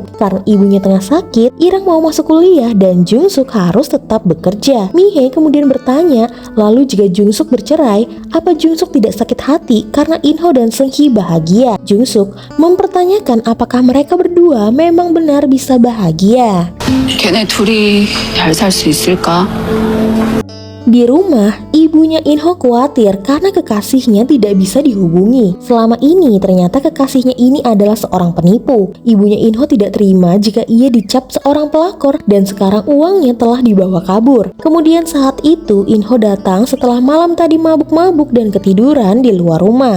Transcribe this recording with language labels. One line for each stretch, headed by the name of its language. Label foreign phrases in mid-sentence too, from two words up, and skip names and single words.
Indonesian: Karena ibunya tengah sakit, Irang mau masuk kuliah dan Jung-suk harus tetap bekerja. Mi-hee kemudian bertanya, lalu jika Jung-suk bercerai, apa Jung-suk tidak sakit hati karena In-ho dan Seung-hee bahagia? Jung-suk mempertanyakan apakah mereka berdua memang benar bisa bahagia.
Korean: 걔네 둘이 잘 살 수 있을까?
Indonesian: Di rumah, ibunya In-ho khawatir karena kekasihnya tidak bisa dihubungi. Selama ini ternyata kekasihnya ini adalah seorang penipu. Ibunya In-ho tidak terima jika ia dicap seorang pelakor dan sekarang uangnya telah dibawa kabur. Kemudian saat itu In-ho datang setelah malam tadi mabuk-mabuk dan ketiduran di luar rumah.